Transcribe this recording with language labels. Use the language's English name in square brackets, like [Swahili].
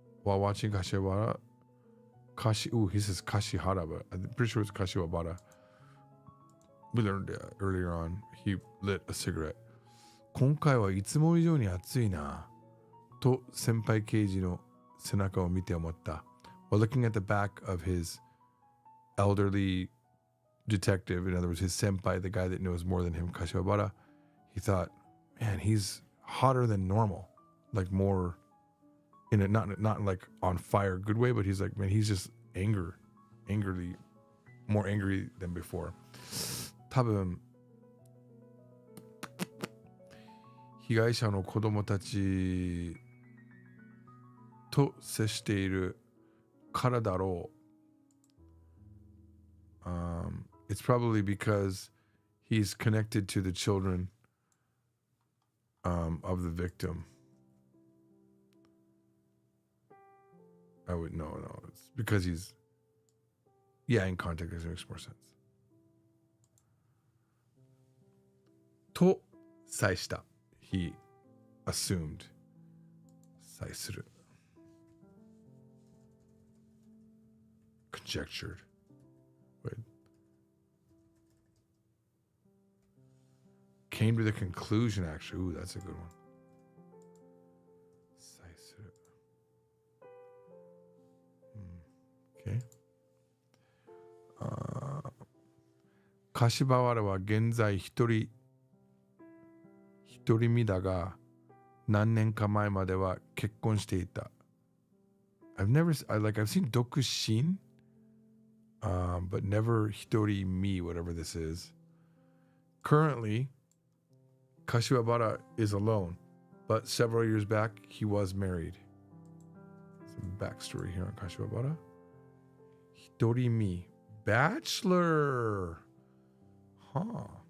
[English] While watching Kashiwabara, he says Kashihara, but I'm pretty sure it's Kashiwabara. We learned earlier on, he lit a cigarette. [Japanese] 今回はいつも以上に暑いな。と先輩刑事の背中を見て思った。 [English] While looking at the back of his elderly detective, in other words, his senpai, the guy that knows more than him, Kashiwabara, he thought, man, he's hotter than normal. Like more, in a not like on fire good way, but he's like, man, he's just angrily, more angry than before. [Japanese] 多分被害者の子供たちと接しているからだろう。 [English] It's probably because he's connected to the children of the victim. I would no. It's because he's in context it makes more sense. [Japanese] と猜した [English] He assumed 猜する conjectured Wait. Came to the conclusion actually Ooh, that's a good one 猜する Okay [Japanese] 柏原は現在一人身だが、何年か前までは結婚していた。 [English] I've seen 独身, but never 一人身, whatever this is. Currently, Kashiwabara is alone, but several years back, he was married. Some backstory here on Kashiwabara. Hitorimi, bachelor. Huh.